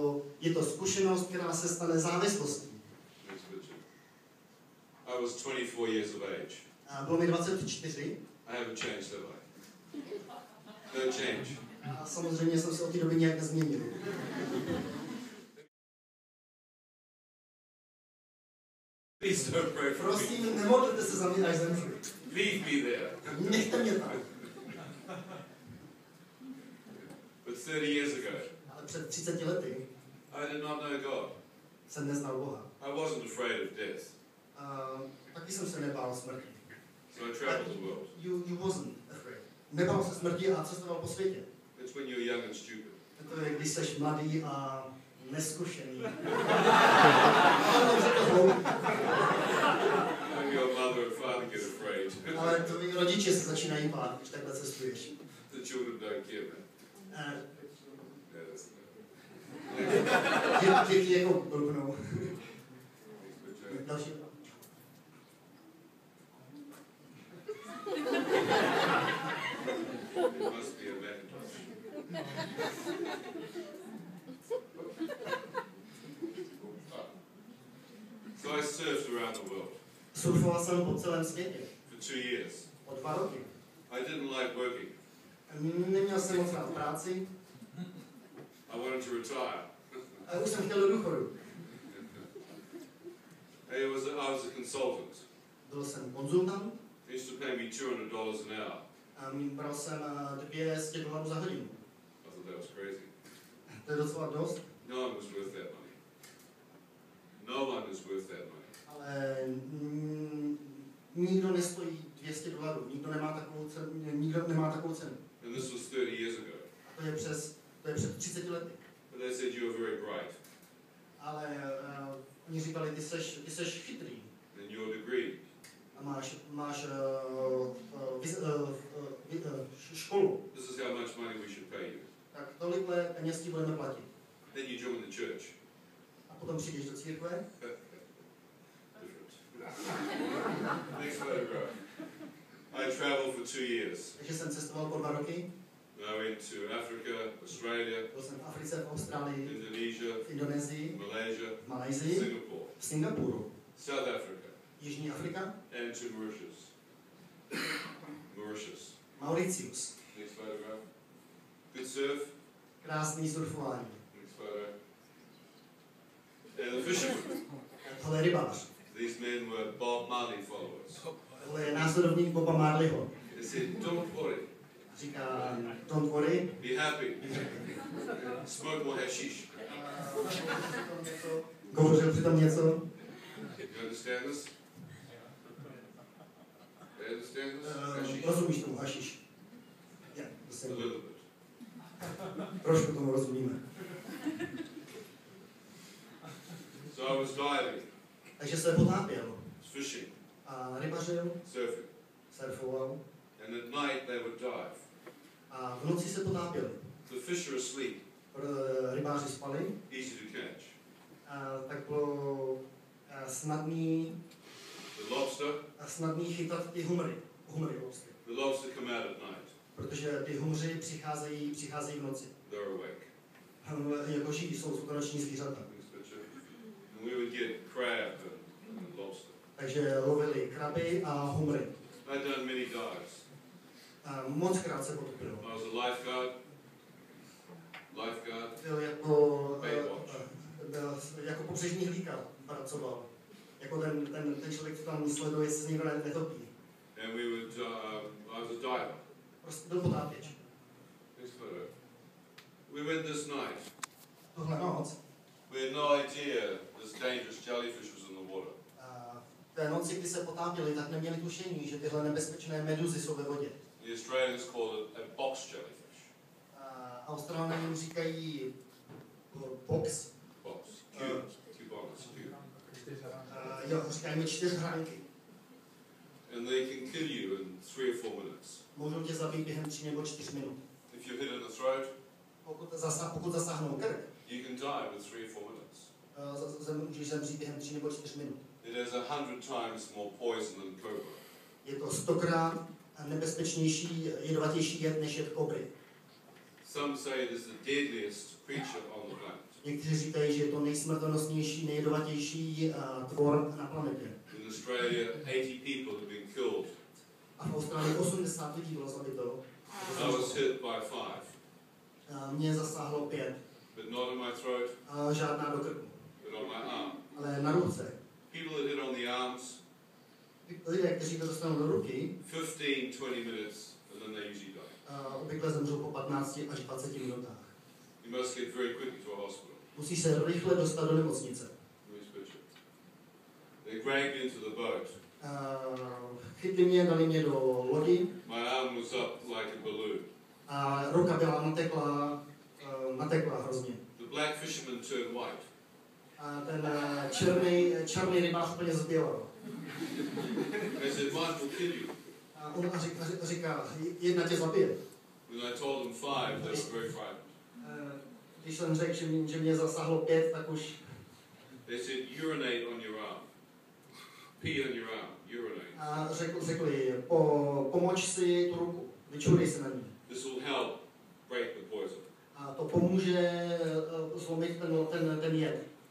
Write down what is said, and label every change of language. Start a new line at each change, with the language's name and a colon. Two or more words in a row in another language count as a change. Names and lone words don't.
Czech: Je Je to zkušenost, která se stane závislostí.
English: Next picture. I was 24 years of age.
Czech: A bylo mi 24
English: I haven't changed, have I? No change.
Czech: a samozřejmě jsem se od té doby nějak nezměnil.
English: Please don't pray for me.
Czech: Prosím, nemodlete se za mě, až zemřu.
English: Leave me there.
Czech: Nechte mě tam.
English: But 30 years ago,
Czech: Ale před 30 lety
English: I did not know God.
Czech: jsem neznal Boha.
English: I wasn't afraid of death.
Czech: A taky jsem se nebál smrti.
English: So I traveled the world. You wasn't afraid.
Czech: Nebál se smrti a cestoval po světě.
English: It's when you're young and stupid.
Czech: To je, když jsi mladý a neskušený.
English: When your mother and father get afraid.
Czech: Ale tvoji rodiče se začínají bát, když takhle cestuješ.
English: The children don't care, man.
Czech: A
English: Yeah, that's
Czech: děti jako blbnou.
English: Next picture.
Czech: Další.
English: It must be a Macintosh. So I surfed around the world
Czech: Surfoval jsem po celém světě.
English: for 2 years.
Czech: O 2 roky.
English: I didn't like working.
Czech: Neměl jsem moc rád práci
English: I wanted to retire.
Czech: a už jsem chtěl do důchodu.
English: I was a consultant.
Czech: Byl jsem konzultant
English: They used to pay me $200 an hour.
Czech: a bral jsem $200 za hodinu.
English: I thought that was crazy.
Czech: To je docela dost,
English: No one was worth that money. No one is worth that money.
Czech: ale nikdo nestojí $200. Nikdo nemá takovou cenu.
English: And this was 30 years ago.
Czech: A to je před 30 lety.
English: But they said you were very bright.
Czech: Ale oni říkali, ty seš chytrý
English: And your degree,
Czech: a máš školu.
English: this is how much money we should pay you.
Czech: Tak tolikhle peněz ti budeme platit.
English: Then you join the church.
Czech: A potom přijdeš do církve.
English: Different. Next photograph. I traveled for 2 years.
Czech: Takže jsem cestoval po 2 roky.
English: I went to Africa, Australia,
Czech: Byl jsem v Africe, v Austrálii,
English: Indonesia,
Czech: v Indonésii,
English: Malaysia,
Czech: v Malajsii,
English: Singapore,
Czech: v Singapuru,
English: South Africa,
Czech: Jižní Afrika,
English: and to Mauritius. Mauritius. Mauritius. Next photograph. Good surf.
Czech: Krásný surfování.
English: Next photo. And the fishermen.
Czech: Tohle je rybář.
English: These men were Bob Marley followers.
Czech: Tohle je následovník Boba Marleyho.
English: They said, don't worry,
Czech: Říká,
English: don't worry. be happy, smoke more hashish.
Czech: Govořil přitom něco.
English: You understand this? You understand this? Hashish?
Czech: Rozumíš tomu, hašiš? Ja,
English: A little bit.
Czech: trošku tomu rozumíme.
English: So I was diving,
Czech: Takže se potápěl
English: fishing,
Czech: a rybařil,
English: surfing,
Czech: surfoval
English: and at night they would dive.
Czech: a v noci se potápěli.
English: The fish are asleep,
Czech: Rybáři spali
English: easy to catch.
Czech: a tak bylo snadný chytat ty humry vlastně.
English: The lobster come out at night.
Czech: Protože ty humři přicházejí v noci.
English: They're awake.
Czech: Jako živí, jsou to noční zvířata.
English: Next picture. And we would get crab and lobster.
Czech: Takže lovili kraby a humry.
English: I'd done many dives.
Czech: A moc krát se potopilo.
English: I was a lifeguard.
Czech: Byl jako pobřežní hlídka pracoval. Jako ten člověk, co tam sleduje, jestli se někdo netopí.
English: And we would, I was a diver.
Czech: Prostě byl potápěč.
English: Next photo. We went this night.
Czech: Tohle noc.
English: We had no idea this dangerous jellyfish was in the water.
Czech: V té noci, kdy se potápěli, tak neměli tušení, že tyhle nebezpečné meduzy jsou ve vodě.
English: The Australians called it a box jellyfish.
Czech: Australané jim říkají box.
English: Box. Cubonus.
Czech: Jo, říkají mi 4hranky.
English: And they can kill you in 3 or 4 minutes.
Czech: Můžou tě zabít během 3 nebo 4 minut.
English: If you hit in the throat,
Czech: Pokud zasáhnou krk,
English: you can die within 3 or 4 minutes.
Czech: můžeš zemřít během 3 nebo 4 minut.
English: It has 100 times more poison than cobra.
Czech: Je to 100krát nebezpečnější, jedovatější jed než jed kobry.
English: Some say it is the deadliest creature on the planet.
Czech: Někteří říkají, že je to nejsmrtonosnější, nejjedovatější tvor na planetě.
English: In Australia, 80 people have been killed.
Czech: A v Austrálii 80 lidí bylo zabito.
English: I was hit by 5,
Czech: Mě zasáhlo 5.
English: but not in my throat,
Czech: Žádná do krku,
English: but on my arm.
Czech: ale na ruce.
English: People that hit on the arms,
Czech: Lidé, kteří to dostanou do ruky,
English: 15-20 minutes, and then they usually die.
Czech: obvykle zemřou po 15 až 20 minutách.
English: You must get very quickly to a hospital.
Czech: Musí se rychle dostat do nemocnice.
English: Nice picture. They dragged me into the boat.
Czech: Chytli mě, dali mě do lodi
English: My arm was up like a balloon.
Czech: a ruka byla natekla hrozně.
English: The black fisherman turned white.
Czech: A ten černý rybář úplně zbělal.
English: They said, "Mine will kill you."
Czech: A on říká, jedna tě zabije.
English: When I told them 5, they were very frightened.
Czech: Když jsem řekl, že mě zasáhlo 5, tak už
English: They said, "Urinate on your arm. Pee on your arm. Urinate.
Czech: a řekli, pomoč si tu ruku, vyčurej se na ní.
English: This will help break the poison."
Czech: A to pomůže zlomit ten jed.